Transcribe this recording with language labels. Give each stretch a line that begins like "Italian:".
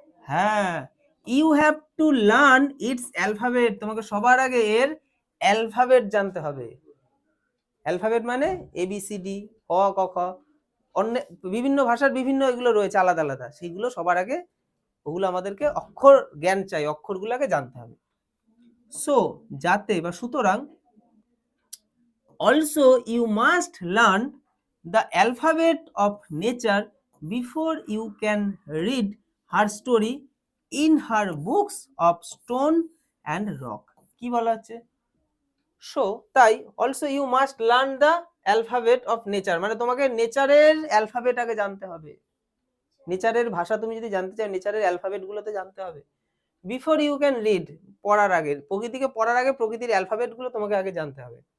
Bangla: হ্যাঁ,
English: You have to learn its alphabet.
Bangla: তোমাকে সবার আগে এর অ্যালফাবেট জানতে হবে। অ্যালফাবেট মানে ABCD, অ ক খ, অন্য বিভিন্ন ভাষার বিভিন্ন এগুলো রয়েছে আলাদা আলাদা, সেইগুলো সবার আগে, ওগুলো আমাদেরকে অক্ষর জ্ঞান চাই, অক্ষরগুলোকে জানতে হবে।
English: so,
Bangla: যাতে বা সুতরাং,
English: also you must learn the alphabet of nature before you can read her story in her books of stone and rock।
Bangla: কি বলা হচ্ছে?
English: so,
Bangla: তাই,
English: also you must learn the alphabet of nature,
Bangla: মানে তোমাকে নেচারের অ্যালফাবেট আগে জানতে হবে। নেচারের ভাষা তুমি যদি জানতে চাও, নেচারের অ্যালফাবেট গুলোতে জানতে হবে।
English: before you can read,
Bangla: পড়ার আগে, প্রকৃতিকে পড়ার আগে প্রকৃতির অ্যালফাবেট গুলো তোমাকে আগে জানতে হবে।